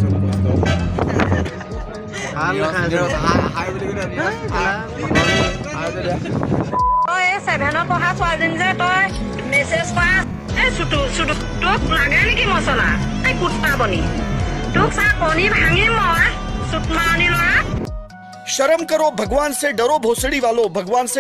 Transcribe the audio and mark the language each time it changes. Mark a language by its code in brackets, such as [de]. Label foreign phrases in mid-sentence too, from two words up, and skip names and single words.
[as] তই 7 পঢ়া ছোৱালীজনী যে তই মেছেজ কৰা তোক লাগে নেকি মছলা এই কুত্তা বনি তোক চা কণী ভাঙি মই চুট মাৰণি ল'ৰা [hi] शर्म करो भगवान से डरो भोसड़ी वालों भगवान से